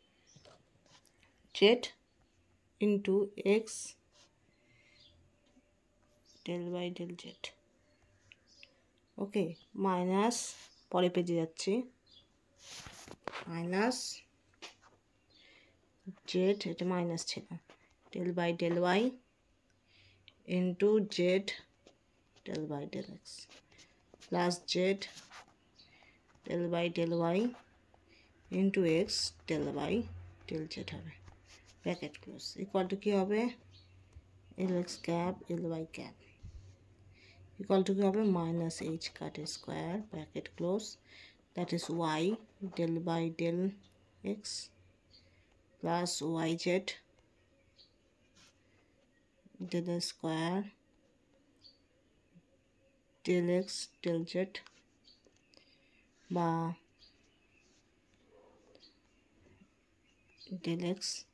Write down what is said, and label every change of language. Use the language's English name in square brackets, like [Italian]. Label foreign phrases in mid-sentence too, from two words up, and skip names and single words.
[English] z into x del by del z. okay, minus, [Bangla] পরে পেজে যাচ্ছি, [English] minus z, [Bangla] এটা মাইনাস ছিল, [English] del by del y into z del by del x plus z del by del y into x del by del z হবে, bracket close, equal to [Bangla] কি হবে, [English] Lx cap Ly cap equal to [Bangla] কি হবে, [English] minus h cut square bracket close, that is y del by del x plus yz del square del x del z বা del x